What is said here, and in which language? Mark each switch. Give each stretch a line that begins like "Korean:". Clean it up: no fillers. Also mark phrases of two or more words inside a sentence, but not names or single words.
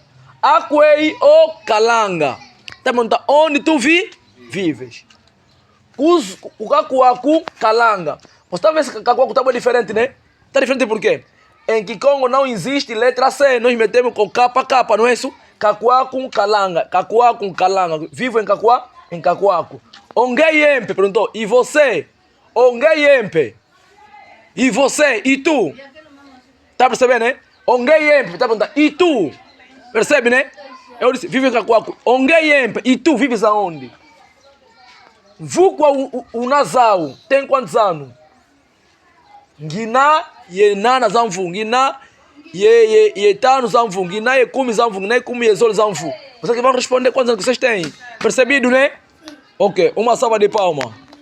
Kongo: Akwei o Kalanga.
Portuguese: Tá perguntando onde tu vives.
Kongo: O Kakuaku Kalanga.
Portuguese: Você tá vendo que Kakuaku tá muito diferente, né? Tá diferente por quê? Em Kikongo não existe letra C. Nós metemos com capa, não é isso? Kakuaku Kalanga. Kakuaku Kalanga. Vivo em Kakuaku. Ongeyempe perguntou. E você? Ongeyempe. E você? E tu? Tá percebendo, né? Ongeyempe. Tá perguntando. E tu? Percebe, né? Eu disse, vive em Cacoaco. Ongeyempe. E tu vives aonde?
Kongo: Vukwa o Nazau.
Portuguese: Tem quantos anos?
Kongo: Ngina yenana zamfu. Ngina yetano zamfu. Ngina yekumi zamfu. Ngina yekumi yezolo zamfu.
Portuguese: Vocês que vão responder quantos anos vocês têm. Percebido, né? Ok. Uma salva de palma.